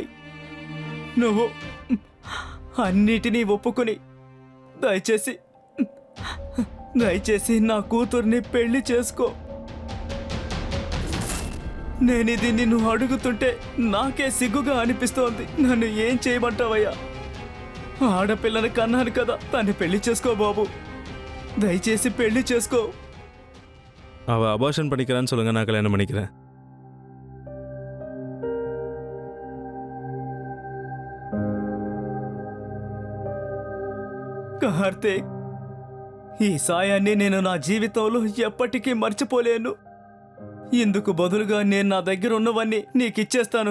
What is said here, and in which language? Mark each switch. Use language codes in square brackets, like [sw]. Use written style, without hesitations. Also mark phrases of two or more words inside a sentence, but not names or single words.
[te] నువ్వు అన్నిటినీ ఒప్పుకొని దయచేసి నా కూతుర్ని పెళ్లి చేసుకో. నేనిది నిన్ను అడుగుతుంటే నాకే సిగ్గుగా అనిపిస్తోంది. నన్ను ఏం చేయమంటావయ్యా? ఆడపిల్లని కన్నాను కదా, తన్ని పెళ్లి చేసుకో బాబు. దయచేసి పెళ్లి చేసుకో. [ta] அவள் அபார்ஷன் பண்ணிக்கிறான்னு சொல்லுங்க, நான் கல்யாணம் பண்ணிக்கிறேன். [te] కార్తీక్, ఈ సాయాన్ని నేను నా జీవితంలో ఎప్పటికీ మర్చిపోలేను. ఇందుకు బదులుగా నేను నా దగ్గర ఉన్నవన్నీ నీకు ఇచ్చేస్తాను.